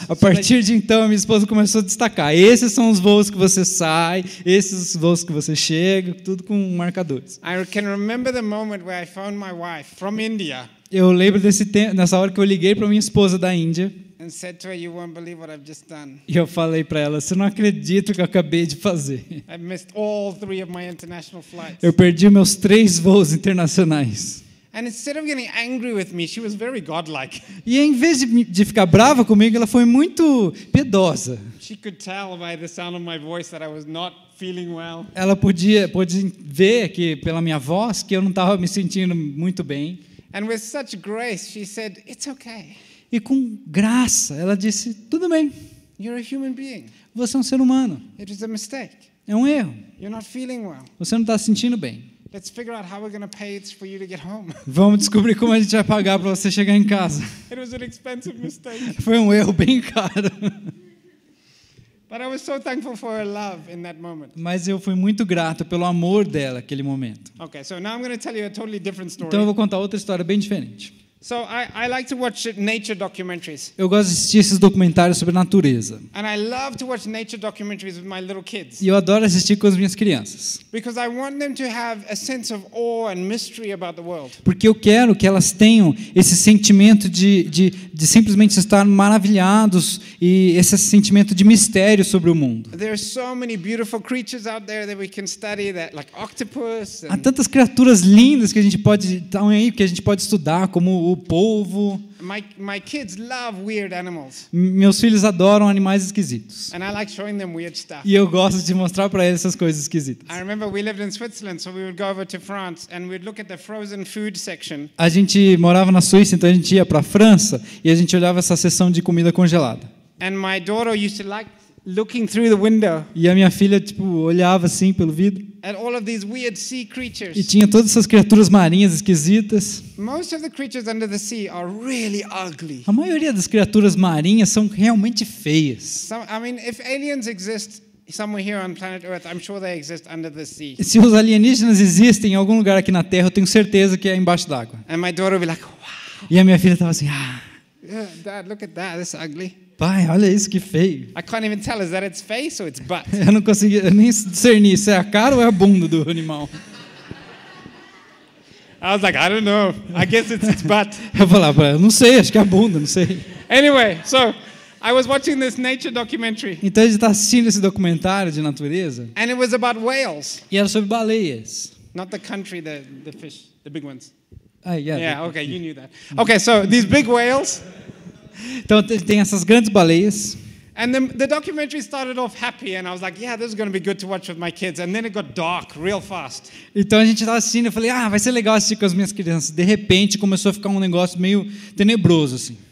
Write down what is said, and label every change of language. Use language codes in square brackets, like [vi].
[pt] A partir de então, minha esposa começou a destacar: esses são os voos que você sai, esses voos que você chega, tudo com marcadores. [en] I can remember the moment where I phoned my wife from India. [pt] Eu lembro desse tempo, nessa hora que eu liguei para minha esposa da Índia. [en] And said to her, "You won't believe what I've just done." [pt] E eu falei para ela: você não acredita o que eu acabei de fazer. [en] I missed all 3 of my international flights. [pt] Eu perdi meus 3 voos internacionais. [en] And instead of getting angry with me, she was very godlike. [pt] E em vez de ficar brava comigo, ela foi muito piedosa. [en] She could tell by the sound of my voice that I was not feeling well. [pt] Ela pôde ver que pela minha voz que eu não estava me sentindo muito bem. [en] And with such grace, she said, "It's okay. [pt] E com graça, ela disse: tudo bem. [en] You're a human being. [pt] Você é um ser humano. [en] It was a mistake. [pt] É um erro. [en] You're not feeling well. [pt] Você não está se sentindo bem. [en] Let's figure out how we're going to pay it for you to get home." [pt] Vamos descobrir como a gente vai pagar para você chegar em casa. [en] It was an expensive mistake. [pt] Foi um erro bem caro. [en] But I was so thankful for her love in that moment. [pt] Mas eu fui muito grato pelo amor dela naquele momento. [en] Okay, so now I'm going to tell you a totally different story. [pt] Então eu vou contar outra história bem diferente. [en] So I like to watch nature documentaries. [pt] Eu gosto de assistir esses documentários sobre a natureza. [en] And I love to watch nature documentaries with my little kids. [pt] E eu adoro assistir com as minhas crianças. [en] Because I want them to have a sense of awe and mystery about the world. [pt] Porque eu quero que elas tenham esse sentimento de simplesmente estar maravilhados e esse sentimento de mistério sobre o mundo. [en] There are so many beautiful creatures out there that we can study, that like octopus. [pt] Há tantas criaturas lindas que a gente pode estudar, como o polvo. [en] My kids love weird animals. [pt] Meus filhos adoram animais esquisitos. [en] And I like showing them weird stuff. [pt] E eu gosto de mostrar para eles essas coisas esquisitas. [en] I remember we lived in Switzerland, so we would go over to France and we'd look at the frozen food section. [pt] A gente morava na Suíça, então a gente ia para a França e a gente olhava essa seção de comida congelada. [en] And my daughter used to like looking through the window. [pt] E a minha filha olhava assim pelo vidro. [en] At all of these weird sea creatures. [pt] E tinha todas essas criaturas marinhas esquisitas. [en] Most of the creatures under the sea are really ugly. [pt] A maioria das criaturas marinhas são realmente feias. [en] I mean, if aliens exist somewhere here on planet Earth, I'm sure they exist under the sea. [pt] Se os alienígenas existem em algum lugar aqui na Terra, eu tenho certeza que é embaixo d'água. [en] And my daughter would be like, "Wow." [pt] E a minha filha estava assim: [en] Yeah, Dad, look at that. That's ugly. [pt] pai, olha isso que feio. [en] I can't even tell, is that its face or its butt? [pt] Eu não conseguia nem discernir se é a cara ou é a bunda do animal. [en] I was like, I don't know. I guess it's its butt. [pt] Eu falava para ela, não sei, acho que é a bunda, não sei. [en] Anyway, so I was watching this nature documentary. [pt] Então a gente está assistindo esse documentário de natureza. [en] And it was about whales. [pt] E era sobre baleias. [en] Not the country, the fish, the big ones. Yeah, okay, you knew that. Okay, so these big whales. [pt] Então tem essas grandes baleias. [en] And the documentary started off happy, and I was like, yeah, this is going to be good to watch with my kids. And then it got dark real fast. [pt] Então a gente estava assistindo, eu falei, vai ser legal assistir com as minhas crianças. De repente começou a ficar um negócio meio tenebroso assim.